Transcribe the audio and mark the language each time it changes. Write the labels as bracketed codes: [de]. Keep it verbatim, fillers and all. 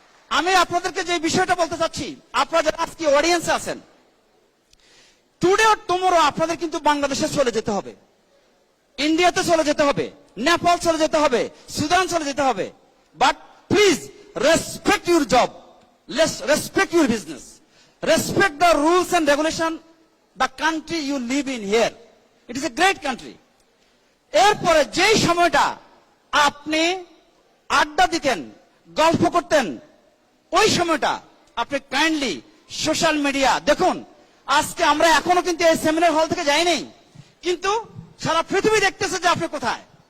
[bn] আমি আপনাদেরকে যে বিষয়টা বলতে চাচ্ছি, আপনারা যারা আজকে অডিয়েন্সে আছেন, [en] today or tomorrow [bn] আপনাদের কিন্তু বাংলাদেশে চলে যেতে হবে, ইন্ডিয়াতে চলে যেতে হবে, নেপাল চলে যেতে হবে, সুদান চলে যেতে হবে। [en] But please respect your job, Let's respect your business. Respect the rules and regulation, the country you live in here. It is a great country. [bn] এরপরে যেই সময়টা আপনি আড্ডা দিতেন, গল্প করতেন, ওই সময়টা আপনি কাইন্ডলি সোশ্যাল মিডিয়া দেখুন। আজকে আমরা এখনো কিন্তু এই সেমিনার হল থেকে যাই নাই, কিন্তু সারা পৃথিবী দেখতেছে যে আপনি কোথায়।